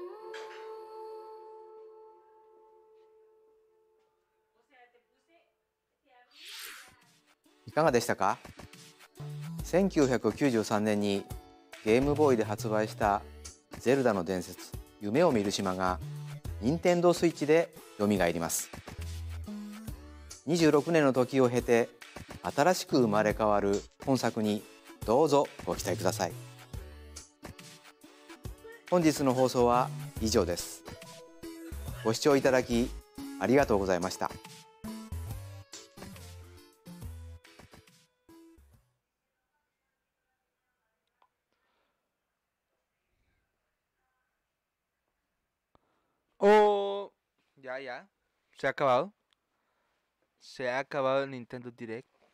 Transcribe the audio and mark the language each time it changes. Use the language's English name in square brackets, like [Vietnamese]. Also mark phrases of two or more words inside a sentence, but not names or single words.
[Japanese] いかがでしたか。1993年にゲームボーイで発売した「ゼルダの伝説夢を見る島」が任天堂スイッチでよみがえります。26年の時を経て新しく生まれ変わる本作にどうぞご期待ください。本日の放送は以上です。ご視聴いただきありがとうございました。 [Spanish] Oh, ya. Se ha acabado. Se ha acabado el Nintendo Direct.